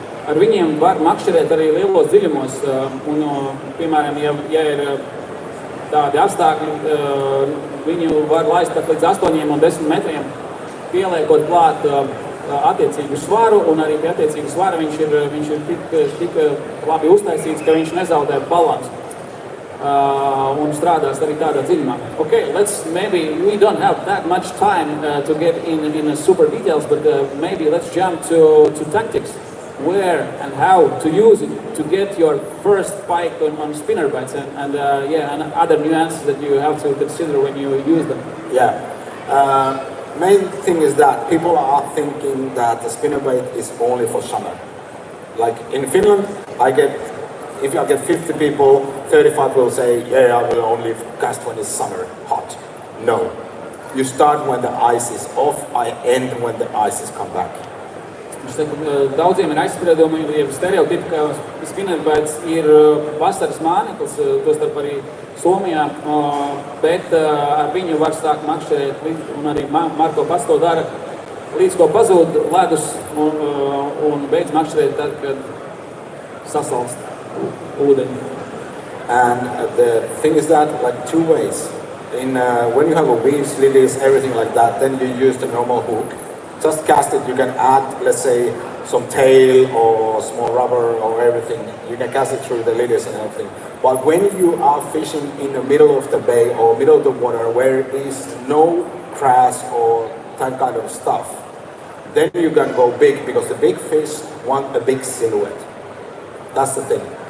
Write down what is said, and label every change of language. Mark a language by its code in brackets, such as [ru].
[lv] Ar viņiem var makšķerēt arī lielos dziļumos, un, piemēram, ja ir tādi apstākļi, viņu var laist pat līdz 8 un 10 metriem, pieliekot klāt attiecīgu svaru, un arī pie attiecīgu svara viņš ir tik labi uztaisīts, ka viņš nezaudē balansu. un strādās arī tādā dziļumā. [en] Okay, we don't have that much time to get in super details, but maybe let's jump to tactics. Where and how to use it to get your first pike on spinnerbaites and other nuances that you have to consider when you use them. Yeah. Main thing is that people are thinking that the spinnerbait is only for summer. Like in Finland, if I get 50 people, 35 will say, yeah, I will only cast when it's summer, hot. No. You start when the ice is off, I end when the ice is come back. [lv] Daudziem ir aizspriedumi, ja stereotipi, ka spinerbaits ir vasaras māneklis, tostarp arī Somijā, bet ar viņu var sākt makšķerēt, un arī Marko pats to dara, līdz ko pazūd ledus un beidz makšķerēt tad, kad sasalst ūdeņi. [en] And the thing is that, like, two ways. When you have a weaves, lilies, everything like that, then you use the normal hook. Just cast it, you can add, let's say, some tail or small rubber or everything. You can cast it through the lilies and everything. But when you are fishing in the middle of the bay or middle of the water where there is no grass or that kind of stuff, then you can go big because the big fish want a big silhouette. That's the thing.